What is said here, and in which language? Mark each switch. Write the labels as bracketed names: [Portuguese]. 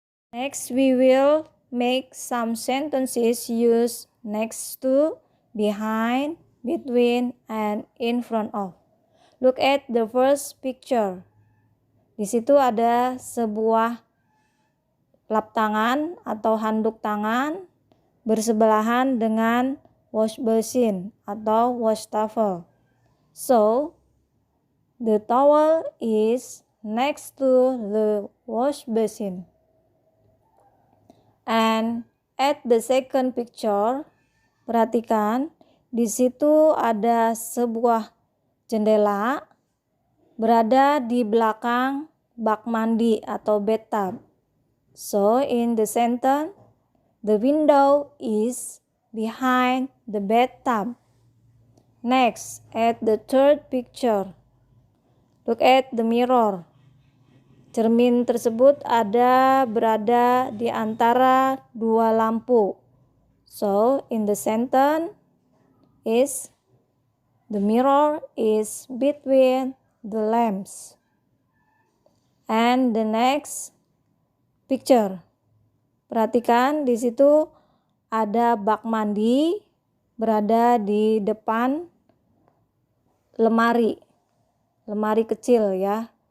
[English] Next we will make some sentences use next to, behind, between, and in front of. Look at the first picture. [Indonesian] Di situ ada sebuah lap tangan atau handuk tangan bersebelahan dengan wash basin atau wash towel. [English] So, the towel is next to the wash basin. And at the second picture, [Indonesian] perhatikan di situ ada sebuah jendela berada di belakang bak mandi atau bathtub. [English] So in the sentence, the window is behind the bathtub. Next, at the third picture, look at the mirror. [Indonesian] Cermin tersebut berada di antara dua lampu. [English] So, in the sentence is the mirror is between the lamps. And the next picture. [Indonesian] Perhatikan di situ ada bak mandi berada di depan lemari kecil ya.